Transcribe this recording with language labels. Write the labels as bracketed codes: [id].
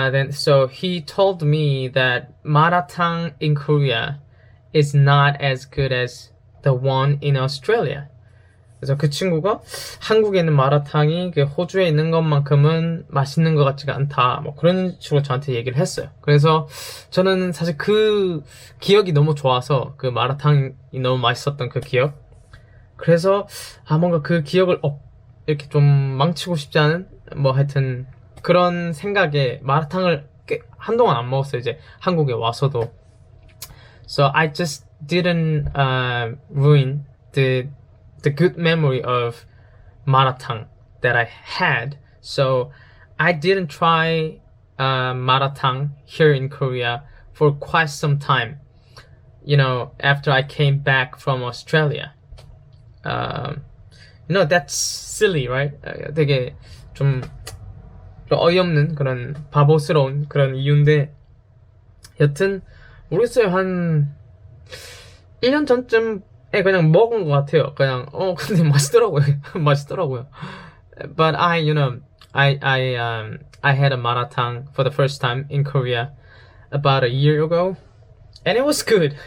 [en] So he told me that maratang in Korea is not as good as the one in Australia. [ko] 그래서 그 친구가 한국에 있는 마라탕이 그 호주에 있는 것만큼은 맛있는 것 같지가 않다. 뭐 그런 식으로 저한테 얘기를 했어요. 그래서 저는 사실 그 기억이 너무 좋아서 그 마라탕이 너무 맛있었던 그 기억. 그래서 뭔가 그 기억을 이렇게 좀 망치고 싶지 않은 뭐 하여튼 그런 생각에 마라탕을 꽤 한동안 안 먹었어요. 이제 한국에 와서도. [en] So I just didn't ruin the good memory of maratang that I had. So I didn't try maratang here in Korea for quite some time. You know, after I came back from Australia. You know, that's silly, right? [ko] 되게 좀 어이없는 그런 바보스러운 그런 이유인데 여튼 모르겠어요. 한 1년 전쯤에 그냥 먹은 것 같아요. 그냥 근데 맛있더라고요. 맛있더라고요. [en] But you know, I had a maratang for the first time in Korea about a year ago, and it was good.